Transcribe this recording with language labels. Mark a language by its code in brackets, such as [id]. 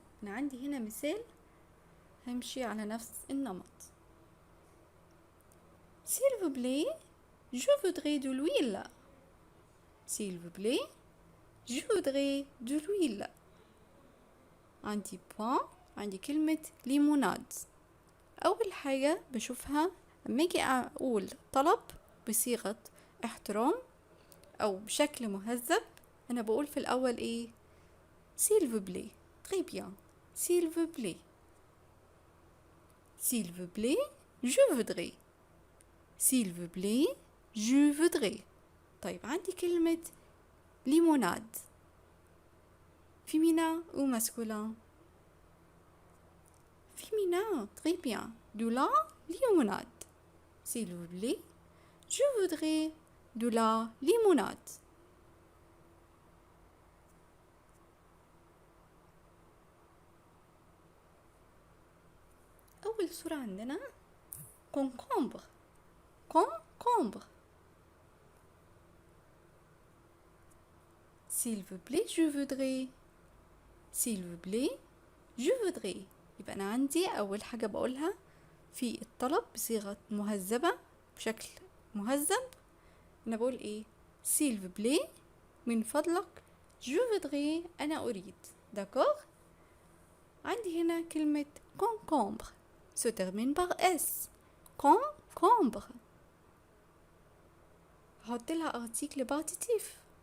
[ar] أنا عندي هنا مثال همشي على نفس النمط. [fr] s'il vous plaît je voudrais de l'huile. s'il vous plaît je voudrais de l'huile. [ar] عندي بوان عندي كلمة ليموناد. أول حاجة بشوفها لما أجي أقول طلب بصيغة احترام أو بشكل مهذب أنا بقول في الأول إيه [fr] s'il vous plaît. très bien. s'il vous plaît. s'il vous plaît je voudrais. s'il vous plaît je voudrais. [ar] طيب عندي كلمة ليموناد [fr] féminin ou masculin؟ féminin. très bien. de la limonade. s'il vous plaît je voudrais de la limonade. [ar] أول صورة عندنا concombre. [fr] concombre. s'il vous plaît je voudrais. s'il vous plaît je voudrais. [ar] يبقى أنا عندي أول حاجة بقولها في الطلب بصيغة مهذبة بشكل مهذب. أنا بقول إيه؟ [fr] s'il vous plaît [ar] من فضلك [fr] je voudrais [ar] أنا أريد. [fr] d'accord. [ar] عندي هنا كلمة [fr] concombre se termine par s. [ar] concombre هحط لها ارتيكل بارتيتيف.